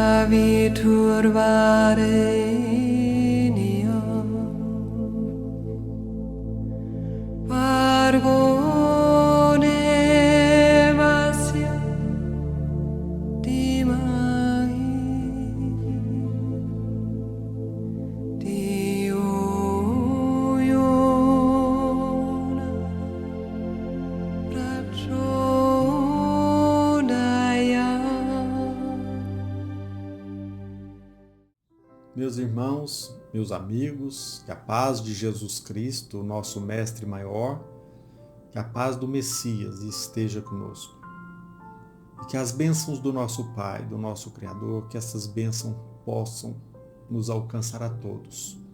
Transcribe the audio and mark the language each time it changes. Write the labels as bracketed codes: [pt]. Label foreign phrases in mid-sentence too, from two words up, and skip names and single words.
[pt] vi turvare Pargone masia di mai di una ragionaia. Meus irmãos, meus amigos, que a paz de Jesus Cristo, o nosso Mestre maior, que a paz do Messias esteja conosco. E que as bênçãos do nosso Pai, do nosso Criador, que essas bênçãos possam nos alcançar a todos.